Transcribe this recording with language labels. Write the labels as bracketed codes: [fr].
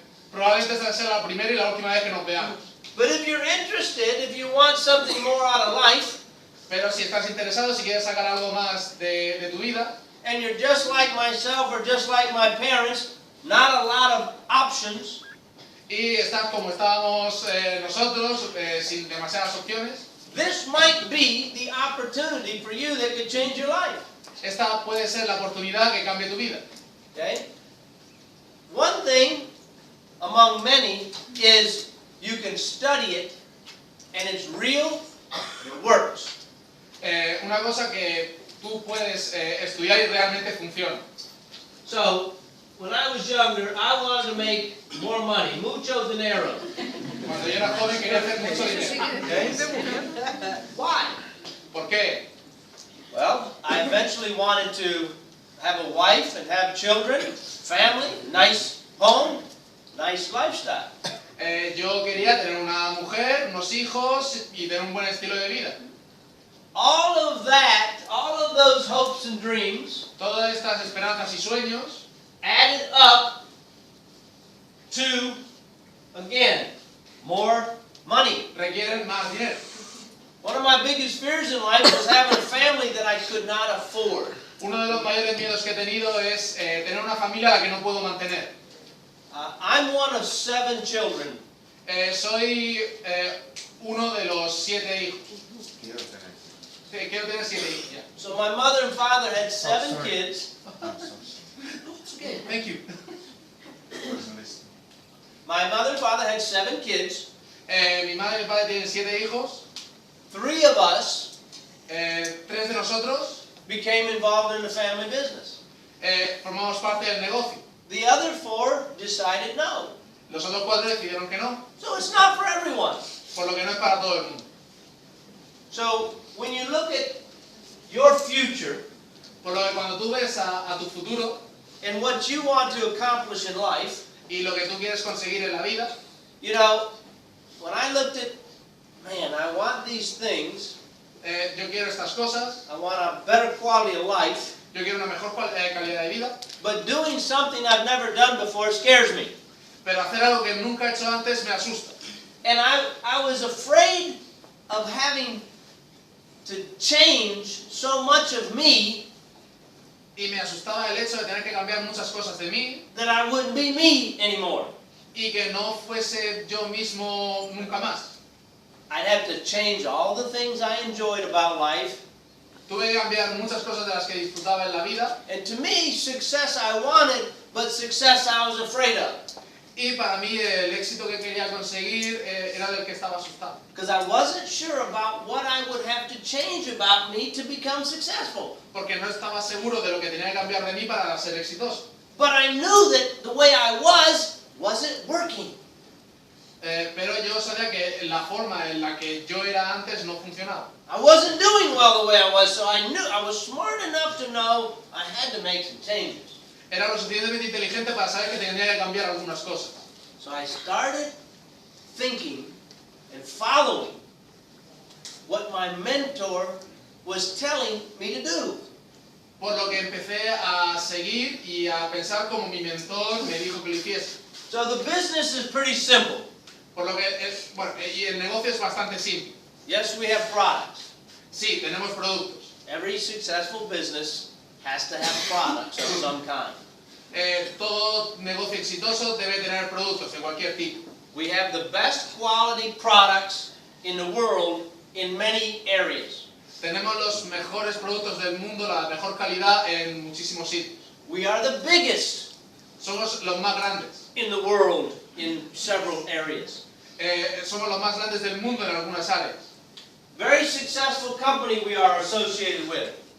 [es] probablemente esta sea la primera y la última vez que nos veamos. [en] But if you're interested, if you want something more out of life, [es] Pero si estás interesado, si quieres sacar algo más de tu vida, [en] and you're just like myself or just like my parents, not a lot of options, [es] y estás como estábamos nosotros, sin demasiadas opciones, [en] this might be the opportunity for you that could change your life. [es] esta puede ser la oportunidad que cambie tu vida. [en] Okay? One thing among many is you can study it and it's real, it works. [es] Una cosa que tú puedes estudiar y realmente funciona. [en] So, when I was younger, I wanted to make more money, [es] mucho dinero. Cuando yo era joven quería hacer mucho dinero. [en] Okay? Why? [es] ¿Por qué? [en] Well, I eventually wanted to have a wife and have children, family, nice home, nice lifestyle. [es] Yo quería tener una mujer, unos hijos y tener un buen estilo de vida. [en] All of that, all of those hopes and dreams, [es] Todas estas esperanzas y sueños [en] added up to, again, more money. [es] requieren más dinero. [en] One of my biggest fears in life was having a family that I could not afford. [es] Uno de los mayores miedos que he tenido es tener una familia a la que no puedo mantener. [en] I'm one of 7 children. [es] Soy uno de los 7 hijos. Quiero tener 7 hijos ya. [en] So my mother and father had 7 kids. It's okay, thank you. My mother and father had 7 kids. [es] Mi madre y mi padre tienen 7 hijos. [en] 3 of us [es] 3 de nosotros [en] became involved in the family business. [es] formamos parte del negocio. [en] The other 4 decided no. [es] Los otros 4 decidieron que no, [en] So it's not for everyone. [es] por lo que no es para todo el mundo. [en] So when you look at your future [es] Por lo que cuando tú ves a tu futuro [en] and what you want to accomplish in life, [es] y lo que tú quieres conseguir en la vida, [en] you know, when I looked at, man, I want these things, [es] yo quiero estas cosas, [en] I want a better quality of life, [es] yo quiero una mejor calidad de vida, [en] but doing something I've never done before scares me. [es] pero hacer algo que nunca he hecho antes me asusta. [en] And I was afraid of having to change so much of me [es] Y me asustaba el hecho de tener que cambiar muchas cosas de mí [en] that I wouldn't be me anymore. [es] y que no fuese yo mismo nunca más. [en] I'd have to change all the things I enjoyed about life. [es] Tuve que cambiar muchas cosas de las que disfrutaba en la vida [en] And to me, success I wanted, but success I was afraid of. [es] y para mí el éxito que quería conseguir era del que estaba asustado. [en] Because I wasn't sure about what I would have to change about me to become successful. [es] Porque no estaba seguro de lo que tenía que cambiar de mí para ser exitoso. [en] But I knew that the way I wasn't working. [es] Pero yo sabía que la forma en la que yo era antes no funcionaba. [en] I wasn't doing well the way I was, so I knew I was smart enough to know I had to make some changes. [es] Era lo suficientemente inteligente para saber que tenía que cambiar algunas cosas. [en] So I started thinking and following what my mentor was telling me to do. [es] Por lo que empecé a seguir y a pensar como mi mentor me dijo que lo hiciese. [en] So the business is pretty simple. [es] Por lo que, y el negocio es bastante simple. [en] Yes, we have products. [es] Sí, tenemos productos. [en] Every successful business has to have products of some kind. [es] Todo negocio exitoso debe tener productos de cualquier tipo. [en] We have the best quality products in the world in many areas. [es] Tenemos los mejores productos del mundo, la mejor calidad en muchísimos sitios. [en] We are the biggest [es] Somos los más grandes. [en] in the world in several areas. [es] Somos los más grandes del mundo en algunas áreas. [en] Very successful company we are associated with.